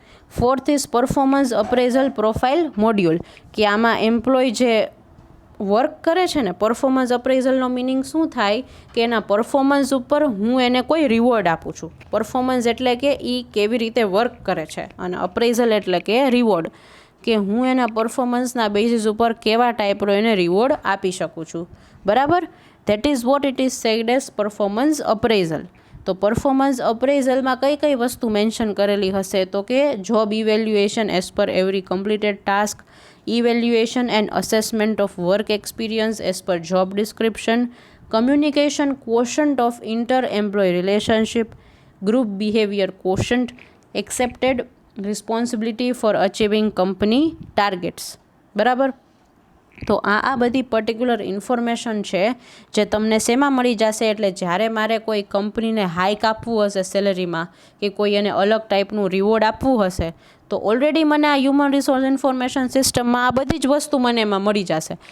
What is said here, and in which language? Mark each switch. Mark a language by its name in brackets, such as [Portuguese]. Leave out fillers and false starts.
[Gujarati] Fourth is performance appraisal profile module, કે આમાં employ જે વર્ક કરે છે ને, પરફોર્મન્સ અપ્રેઝલનો મિનિંગ શું થાય કે એના પરફોર્મન્સ ઉપર હું એને કોઈ રિવોર્ડ આપું છું. પરફોર્મન્સ એટલે કે એ કેવી રીતે વર્ક કરે છે, અને અપ્રેઝલ એટલે કે રિવોર્ડ, કે હું એના પરફોર્મન્સના બેઝિસ ઉપર કેવા ટાઈપનો એને રિવોર્ડ આપી શકું છું, બરાબર. [English] That is what it is said as performance appraisal. [Gujarati] તો પરફોર્મન્સ અપ્રેઝલમાં કઈ કઈ વસ્તુ મેન્શન કરેલી હશે, તો કે [English] job evaluation as per every completed task, evaluation and assessment of work experience as per job description, communication quotient of inter-employee relationship, group behavior quotient, accepted responsibility for achieving company targets, [Gujarati] બરાબર. તો આ બધી particular information છે જે તમને શેમાં મળી જશે, એટલે જ્યારે મારે કોઈ કંપનીને હાઇક આપવું હશે સેલેરીમાં, કે કોઈ એને અલગ ટાઈપનું રિવોર્ડ આપવું હશે, તો ઓલરેડી મને આ હ્યુમન રિસોર્સ ઇન્ફોર્મેશન સિસ્ટમમાં આ બધી જ વસ્તુ મને એમાં મળી જશે.